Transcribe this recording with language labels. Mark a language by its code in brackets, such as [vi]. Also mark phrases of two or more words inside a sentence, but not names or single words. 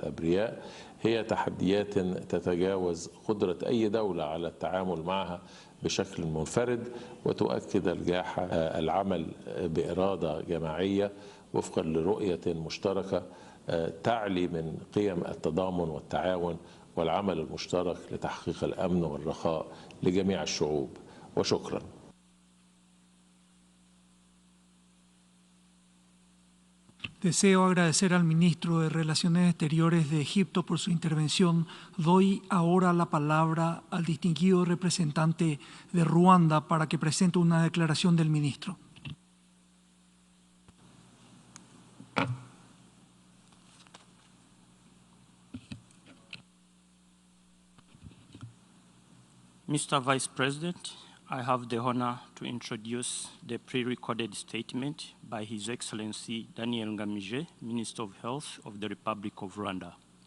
[ar] الأبرياء، هي تحديات تتجاوز قدرة أي دولة على التعامل معها بشكل منفرد، وتؤكد الجاحة العمل بإرادة جماعية وفقا لرؤية مشتركة تعلي من قيم التضامن والتعاون والعمل المشترك لتحقيق الأمن والرخاء لجميع الشعوب. وشكرا. [es] Deseo agradecer al ministro de Relaciones Exteriores de Egipto por su intervención. Doy ahora la palabra al distinguido representante de Ruanda para que presente una declaración del ministro. [en] Mr. Vice President, I have the honor to introduce the pre-recorded statement by His Excellency Daniel Ngamije, Minister of Health of the Republic of Rwanda.